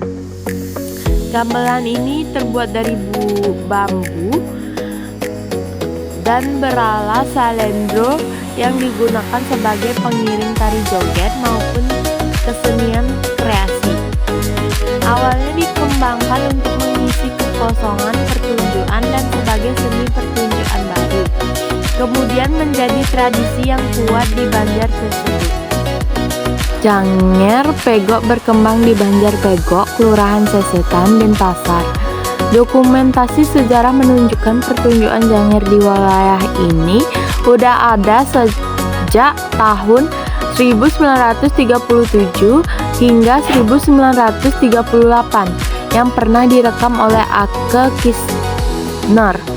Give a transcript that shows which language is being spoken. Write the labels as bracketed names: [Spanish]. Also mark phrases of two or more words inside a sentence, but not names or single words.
[Indonesian] Gamelan ini terbuat dari bambu dan beralas salendro yang digunakan sebagai pengiring tari joget maupun kesenian kreasi. Awalnya dikembangkan untuk mengisi kekosongan pertunjukan dan sebagai seni pertunjukan baru. Kemudian menjadi tradisi yang kuat di Banjar tersebut. Janger Pegok berkembang di Banjar Pegok, Kelurahan Sesetan, Denpasar. Dokumentasi sejarah menunjukkan pertunjukan janger di wilayah ini udah ada sejak tahun 1937 hingga 1938 yang pernah direkam oleh Ake Kisner.